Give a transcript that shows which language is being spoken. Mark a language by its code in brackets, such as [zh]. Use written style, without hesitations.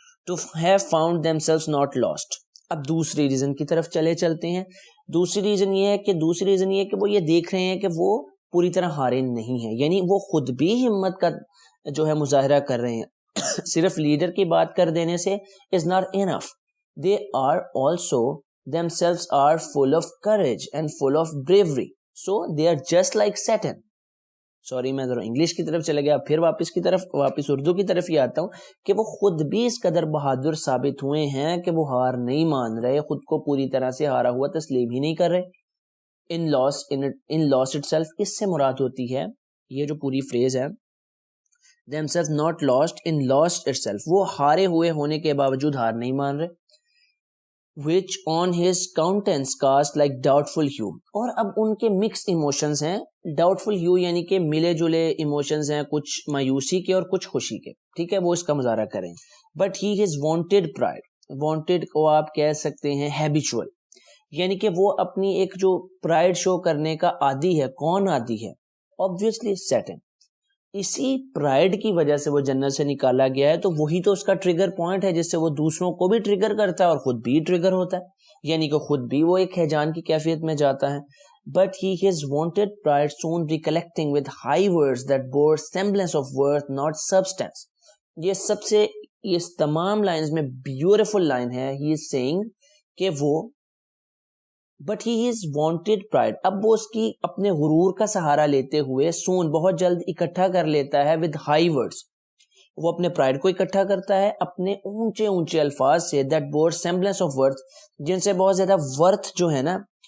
[en] To have found themselves not lost. [ur] اب دوسری reason کی طرف چلتے ہیں. دوسری ریزن یہ ہے کہ وہ یہ دیکھ رہے ہیں کہ وہ پوری طرح ہارے نہیں ہیں, یعنی وہ خود بھی ہمت کا جو ہے مظاہرہ کر رہے ہیں. صرف لیڈر کی بات کر دینے سے [en] is not enough. They are also themselves are full of courage and full of bravery. So they are just like Saturn. [ur] Sorry میں ذرا انگلش کی طرف چلے گیا, پھر واپس اردو کی طرف یہ آتا ہوں کہ وہ خود بھی اس قدر بہادر ثابت ہوئے ہیں کہ وہ ہار نہیں مان رہے, خود کو پوری طرح سے ہارا ہوا تسلیم ہی نہیں کر رہے. [en] in loss itself, [ur] اس سے مراد ہوتی ہے یہ جو پوری فریز ہے [en] themselves not lost in lost itself, [ur] وہ ہارے ہوئے ہونے کے باوجود ہار نہیں مان رہے. [en] which on his countenance cast like doubtful hue, [ur] اور اب ان کے [en] mixed emotions ہیں. [ur] doubtful hue یعنی کہ ملے جلے emotions ہیں, کچھ مایوسی کے اور کچھ خوشی کے, ٹھیک ہے, وہ اس کا مظاہرہ کریں. [en] but he is wanted pride, [ur] wanted کو آپ کہہ سکتے ہیں habitual, یعنی کہ وہ اپنی ایک جو پرائڈ شو کرنے کا عادی ہے. کون عادی ہے؟ [en] obviously [ur] Saturn. اسی پرائڈ کی وجہ سے وہ جنت سے نکالا گیا ہے, تو وہی تو اس کا ٹریگر پوائنٹ ہے جس سے وہ دوسروں کو بھی ٹریگر کرتا ہے اور خود بھی ٹریگر ہوتا ہے, یعنی کہ خود بھی وہ ایک ہیجان کی کیفیت میں جاتا ہے. [en] But he has wanted pride soon recollecting with high words that bore semblance of worth not substance. [ur] یہ تمام لائنز میں بیوٹیفل لائن ہے. [en] He is saying [ur] کہ وہ [en] But he is wanted pride, [ur] اب وہ اس کی اپنے غرور کا سہارا لیتے ہوئے سون بہت جلد اکٹھا کر لیتا ہے [en] with high words, [ur] وہ اپنے پرائڈ کو اکٹھا کرتا ہے اپنے اونچے الفاظ سے [en] that bore semblance of worth, [ur] جن سے بہت زیادہ ورتھ جو ہے نا